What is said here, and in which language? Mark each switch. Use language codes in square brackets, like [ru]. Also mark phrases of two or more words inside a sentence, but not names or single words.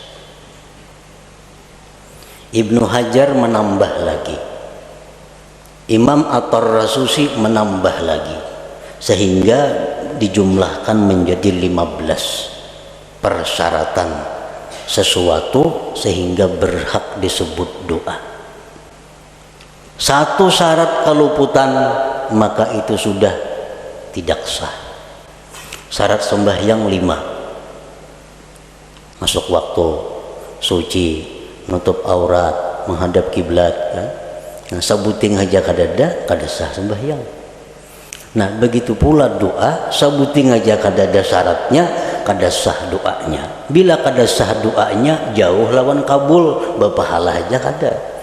[id] Ibnu Hajar menambah lagi, Imam At-Tarrasusi menambah lagi, sehingga dijumlahkan menjadi 15 persyaratan sesuatu sehingga berhak disebut doa. Satu syarat keluputan maka itu sudah tidak sah. Syarat sembahyang 5, masuk waktu, suci, nutup aurat, menghadap kiblat, kan? [bjn] Nah, sabuting aja kada sah sembahyang. Nah, begitu pula doa, sabuting aja kada ada syaratnya, kada sah doanya. Bila kada sah doanya, jauh lawan kabul, berpahala aja kada.